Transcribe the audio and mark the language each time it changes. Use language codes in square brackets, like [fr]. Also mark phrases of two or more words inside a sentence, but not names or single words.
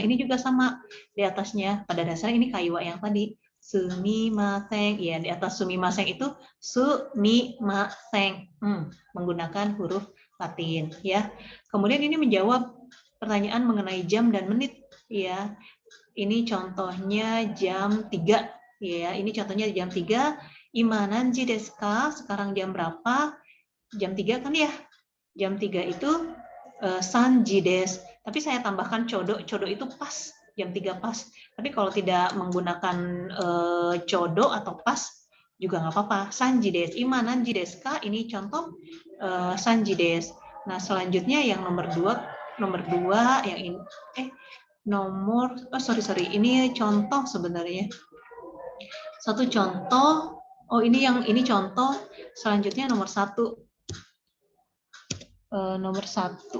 [id] Ini juga sama di atasnya, pada dasarnya ini kaiwa yang tadi sumimasen, ya di atas sumimasen itu sumimasen, menggunakan huruf Latin ya. Kemudian ini menjawab pertanyaan mengenai jam dan menit ya. Ini contohnya jam 3 ya, ini contohnya jam 3. [ja] 今何時ですか? [id] Sekarang jam berapa? Jam 3 kan ya? Jam 3 itu [ja] 三時です. [id] Tapi saya tambahkan codo. Codo itu pas, jam 3 pas. Tapi kalau tidak menggunakan codo atau pas juga nggak apa-apa. [ja] 三時です。今何時ですか? [id] Ini contoh [ja] 三時です. [id] Nah, selanjutnya yang nomor 2 yang ini ini contoh sebenarnya. Satu contoh. Oh, ini contoh. Selanjutnya nomor 1. Nomor 1.